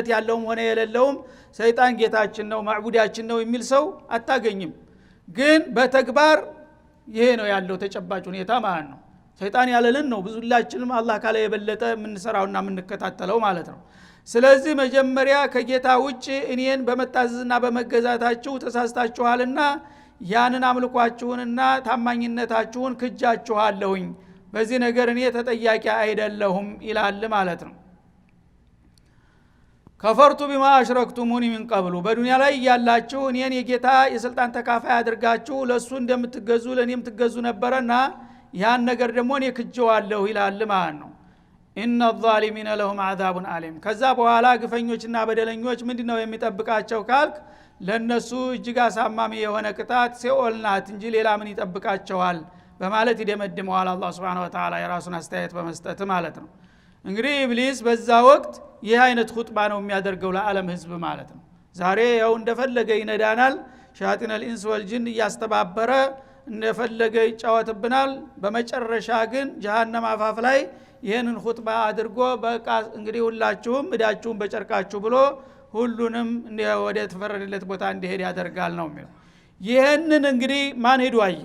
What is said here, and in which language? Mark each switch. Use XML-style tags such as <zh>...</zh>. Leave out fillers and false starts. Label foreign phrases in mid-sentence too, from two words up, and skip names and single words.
<am>ያለውም ሆነ የሌለውም ሰይጣን ጌታችን ነው ማዕቡዳችን ነው የሚል ሰው አታገኝም። ግን በተግባር ይሄ ነው ያለው ተጨባጭ ሁኔታ ማለት ነው። ሰይጣን ያለልን ነው ብዙላችንም አላህ ካለ የበለጠ የምንሰራውና የምንከታተለው ማለት ነው። ስለዚህ መጀመሪያ ከጌታ ውጭ እኔን በመታዘዝና በመገዛታችሁ ተሳስታችኋልና ያንን አምልኳችሁንና ታማኝነታችሁን ክጃችኋለሁኝ። በዚህ ነገር እኔ ተጠያቂ አይደለሁም ይላል ማለት ነው።</am> <ar>كفرت بما أشركتمون من قبل</ar> <am>በዱንያ ላይ ያላችሁ እኔን የጌታ የስልጣን ተካፋይ አድርጋችሁ ለሱ እንደምትገዙ ለኔም ትገዙ ነበርና ያን ነገር ደግሞ እኔ ክጀዋለሁ ይላል ማለት ነው። ኢነ</am> <ar>الظالمين لهم عذاب أليم።</ar> <am>ከዛ በኋላ ግፈኞችና በደለኞች ምንድነው የሚጠብቃቸው ካልክ ለነሱ እጅግ አሳማሚ የሆነ ቅጣት ሲኦል ናት እንጂ ሌላ ምን ይጠብቃቸዋል በማለት ይደመድመዋል አላህ</am> <ar>سبحانه وتعالى</ar> <am>የራሱን አስተያየት በመስጠት ማለት ነው። እንግዲህ ኢብሊስ በዛ ወቅት ይህ አይነት ኹጥባ ነው የሚያደርገው ለዓለም ህዝብ ማለት ነው። ዛሬ ያው እንደፈለገ ይነዳናል፣</am> <ar>شياطين الإنس والجن</ar> <am>እያስተባበረ እንደፈለገ ይጫወትብናል። በመጨረሻ ግን ጀሃነም አፋፍ ላይ ይህንን ኹጥባ አድርጎ በቃ እንግዲህ ሁላችሁም እዳችሁን በጨርቃችሁ ብሎ ሁሉንም ወደ ተፈረደለት ቦታ እንዲሄድ ያደርጋል ነው የሚለው። ይህንን እንግዲህ ማን ሄዱ አየው?</am>